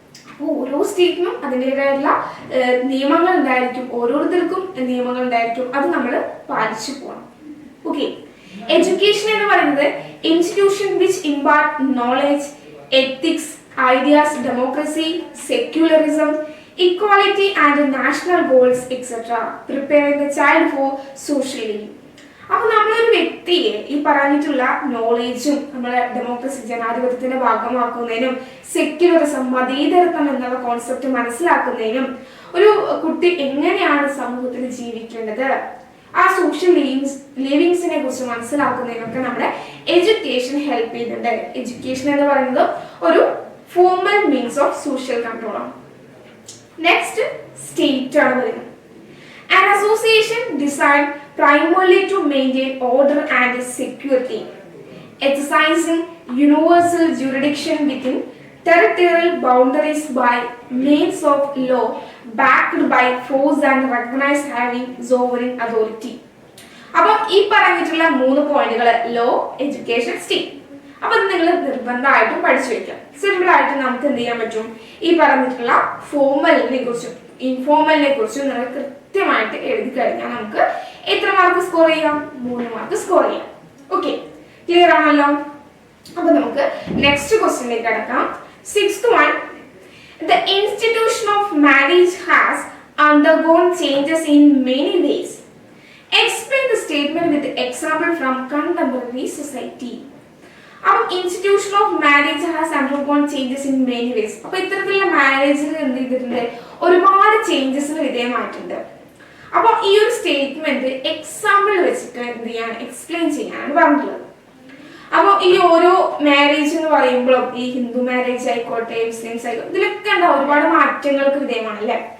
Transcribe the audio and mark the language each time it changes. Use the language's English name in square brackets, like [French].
[Malayalam] അപ്പോൾ ഓരോ സ്റ്റേറ്റിനും അതിൻ്റെതായിട്ടുള്ള നിയമങ്ങൾ ഉണ്ടായിരിക്കും, ഓരോരുത്തർക്കും നിയമങ്ങൾ ഉണ്ടായിരിക്കും, അത് നമ്മൾ പാലിച്ചു പോകണം. ഓക്കെ. [English] education [Malayalam] എന്ന് പറയുന്നത് [English] Institution which impart knowledge, ethics, ideas, democracy, secularism, equality and national goals etc. preparing the child for social living. [Malayalam] അപ്പോൾ നമ്മളൊരു വ്യക്തിയെ ഈ പറഞ്ഞിട്ടുള്ള നോളേജും നമ്മളെ ഡെമോക്രസി, ജനാധിപത്യത്തിന്റെ ഭാഗമാക്കുന്നതിനും സെക്യുലറിസം, മതേതരത്വം എന്നുള്ള കോൺസെപ്റ്റ് മനസ്സിലാക്കുന്നതിനും ഒരു കുട്ടി എങ്ങനെയാണ് സമൂഹത്തിൽ ജീവിക്കേണ്ടത്, ആ സോഷ്യൽ ലിവിങ്സിനെ കുറിച്ച് മനസ്സിലാക്കുന്നതിനൊക്കെ നമ്മുടെ എഡ്യൂക്കേഷൻ ഹെൽപ്പ് ചെയ്യുന്നുണ്ട്. എഡ്യൂക്കേഷൻ എന്ന് പറയുന്നത് ഒരു [English] formal means of social control [Malayalam] ആണ്. നെക്സ്റ്റ് സ്റ്റേറ്റ് ആണ് വരുന്നത്. [English] An association designed primarily to maintain order and security, exercising universal jurisdiction within territorial boundaries by means of law, backed by force and recognized having sovereign authority. [Malayalam] അപ്പം ഈ പറഞ്ഞിട്ടുള്ള 3 പോയിന്റുകൾ law, education, state. അപ്പം നിങ്ങൾ നിർബന്ധമായിട്ടും പഠിച്ചു വെക്കാം. സിമ്പിൾ ആയിട്ട് നമുക്ക് എന്ത് ചെയ്യാൻ പറ്റും? ഈ പറഞ്ഞിട്ടുള്ള ഫോർമലിനെ കുറിച്ചും ഇൻഫോർമലിനെ കുറിച്ചും നിങ്ങൾ കൃത്യമായിട്ട് എഴുതി കഴിഞ്ഞാൽ നമുക്ക് എത്ര മാർക്ക് സ്കോർ ചെയ്യാം? 3 മാർക്ക് സ്കോർ ചെയ്യാം. ഓക്കെ, ക്ലിയർ ആണല്ലോ? അപ്പൊ നമുക്ക് നെക്സ്റ്റ് ക്വസ്റ്റ്യനിലേക്ക് കടക്കാം. [English] 6th one. The institution of marriage has undergone changes in many ways. Explain the statement with example from contemporary society. അപ്പോൾ institution of marriage has undergone changes in many ways. [Malayalam] അപ്പോൾ ഇത്തരത്തിലുള്ള മാരേജിൽ എന്ത് ചെയ്തിട്ടുണ്ട്? ഒരുപാട് ചേഞ്ചസിന് വിധേയമായിട്ടുണ്ട്. അപ്പോൾ ഈ ഒരു സ്റ്റേറ്റ്മെന്റ് എക്സാമ്പിൾ വെച്ചിട്ട് എന്ത് ചെയ്യാൻ, എക്സ്പ്ലെയിൻ ചെയ്യാനാണ് പറഞ്ഞിട്ടുള്ളത്. അപ്പോൾ ഈ ഓരോ മാരേജ് എന്ന് പറയുമ്പോഴും ഈ ഹിന്ദു മാരേജ് ആയിക്കോട്ടെ, മുസ്ലിംസ് ആയിക്കോട്ടെ, ഇതിലൊക്കെ എന്താ ഒരുപാട് മാറ്റങ്ങൾക്ക് വിധേയമാണ് അല്ലേ?